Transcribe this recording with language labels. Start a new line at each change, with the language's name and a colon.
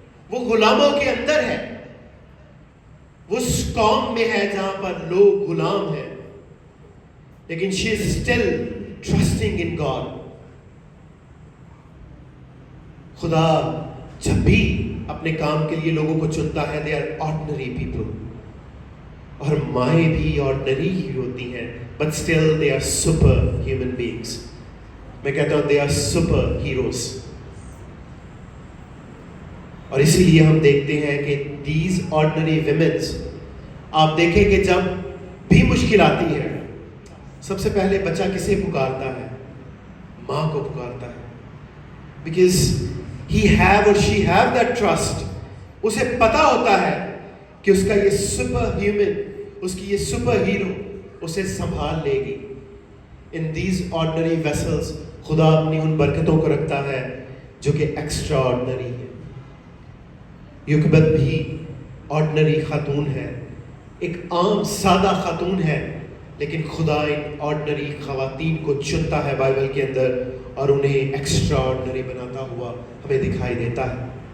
Urdu: وہ غلاموں کے اندر ہے، وہ اس قوم میں ہے جہاں پر لوگ غلام ہیں، لیکن
English: she is still trusting in God.
Urdu: خدا جب بھی اپنے کام کے لیے لوگوں کو چنتا ہے،
English: they are ordinary people.
Urdu: اور مائیں بھی
English: ordinary
Urdu: ہی ہوتی ہیں،
English: but still they are super human beings.
Urdu: میں کہتا ہوں
English: they are super heroes.
Urdu: اور اسی لیے ہم دیکھتے ہیں کہ
English: these ordinary women،
Urdu: آپ دیکھیں کہ جب بھی مشکل آتی ہے سب سے پہلے بچہ کسے پکارتا ہے؟ ماں کو پکارتا ہے.
English: Because he have or she have that trust.
Urdu: اسے پتا ہوتا ہے کہ اس کا یہ سپر ہیومن، اس کی یہ سپر ہیرو اسے سنبھال لے گی.
English: In these ordinary vessels
Urdu: خدا اپنی ان برکتوں کو رکھتا ہے جو کہ ایکسٹرا آرڈنری ہے. یوکبت بھی آرڈنری خاتون ہے، ایک عام سادہ خاتون ہے، لیکن خدا ان آرڈنری خواتین کو چنتا ہے بائبل کے اندر اور انہیں ایکسٹرا آرڈنری بناتا ہوا ہمیں دکھائی دیتا ہے.